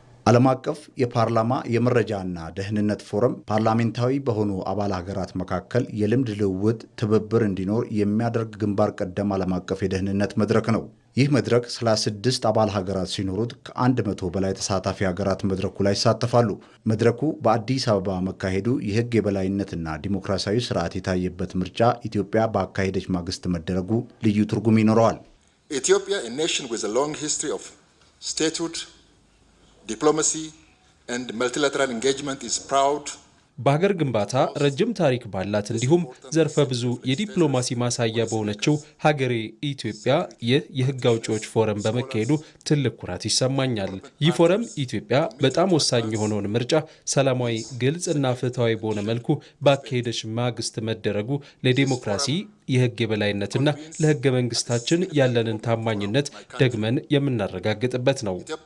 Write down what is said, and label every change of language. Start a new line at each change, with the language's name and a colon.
Amharic: ዓለም አቀፍ የፓርላማ የመረጃና ደህንነት ፎረም ፓርላሜንታዊ በሆኑ አባል ሀገራት መካከል የልምድ ልውውጥ፣ ትብብር እንዲኖር የሚያደርግ ግንባር ቀደም ዓለም አቀፍ የደህንነት መድረክ ነው። ይህ መድረክ 36 አባል ሀገራት ሲኖሩት ከ100 በላይ ተሳታፊ ሀገራት መድረኩ ላይ ይሳተፋሉ። መድረኩ በአዲስ አበባ መካሄዱ የሕግ የበላይነትና ዲሞክራሲያዊ ስርዓት የታየበት ምርጫ ኢትዮጵያ በአካሄደች ማግስት መደረጉ ልዩ ትርጉም ይኖረዋል።
English: Ethiopia, a nation with a long history of statehood, diplomacy and multilateral engagement, is proud
Amharic: በሀገር ግንባታ ረጅም ታሪክ ባላት እንዲሁም ዘርፈ ብዙ የዲፕሎማሲ ማሳያ በሆነችው ሀገሬ ኢትዮጵያ ይህ የህግ አውጪዎች ፎረም በመካሄዱ ትልቅ ኩራት ይሰማኛል። ይህ ፎረም ኢትዮጵያ በጣም ወሳኝ የሆነውን ምርጫ ሰላማዊ፣ ግልጽ እና ፍትሃዊ በሆነ መልኩ ባካሄደች ማግስት መደረጉ ለዲሞክራሲ የህግ የበላይነትና ለህገ መንግስታችን ያለንን ታማኝነት ደግመን የምናረጋግጥበት ነው።